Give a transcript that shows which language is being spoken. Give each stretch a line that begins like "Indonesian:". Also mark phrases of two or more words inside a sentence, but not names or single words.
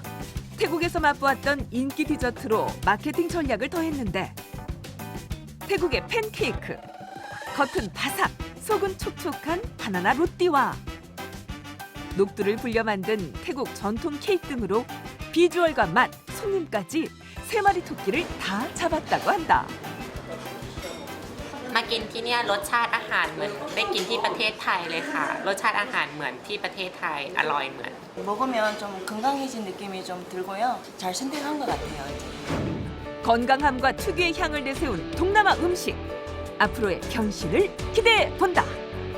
Korean: 태국에서 맛보았던 인기 디저트로 마케팅 전략을 더했는데 태국의 팬케이크, 겉은 바삭, 속은 촉촉한 바나나 로띠와 녹두를 불려 만든 태국 전통 케이크 등으로 비주얼과 맛, 손님까지 3마리 토끼를 다 잡았다고 한다.
Thai: มากินที่เนี่ยรสชาติอาหารเหมือนได้กินที่ประเทศไทยเลยค่ะรสชาติอาหารเหมือนที่ประเทศไทยอร่อยเหมือน
Korean: 먹으면 좀 건강해진 느낌이 좀 들고요. 잘 선택한 것 같아요. 건강함과 특유의 향을 내세운 동남아 음식. 앞으로의 변신을 기대해 본다.